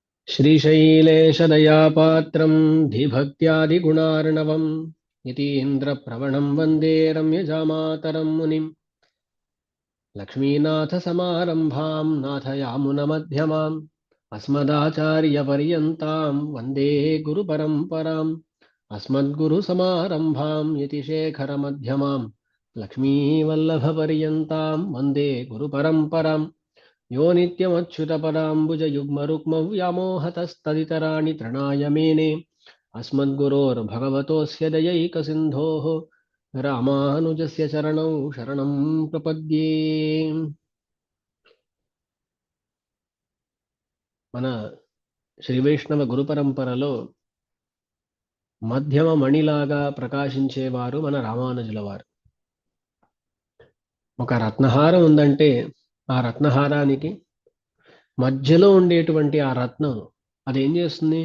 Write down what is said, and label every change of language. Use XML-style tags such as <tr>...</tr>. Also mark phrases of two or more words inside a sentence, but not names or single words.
<sa>श्रीशैलेशदयापात्रं धीभक्त्यादिगुणार्णवम् यतीन्द्रप्रवणं वन्दे रम्यजामातरं मुनिम् लक्ष्मीनाथसमारम्भां नाथयामुनमध्यमाम् अस्मदाचार्यपर्यन्तां वन्दे गुरुपरम्पराम् अस्मद्गुरुसमारम्भां यतिशेखरमध्यमाम् लक्ष्मीवल्लभपर्यन्तां वन्दे गुरुपरम्पराम् यो नित्यमच्युतपदाम्बुजयुग्मरुक्मव्यामोहतस्तदितराणि तृणाय मेने अस्मद्गुरोर्भगवतोऽस्य दयैकसिन्धोः रामानुजस्य चरणौ शरणं प्रपद्ये.</sa> <te>మన శ్రీ వైష్ణవ గురు పరంపరలో మధ్యమ మణిలాగా ప్రకాశించేవారు మన రామానుజుల వారు. ఒక రత్నహారం ఉందంటే ఆ రత్నహారానికి మధ్యలో ఉండేటువంటి ఆ రత్నం అదేం చేస్తుంది?</te>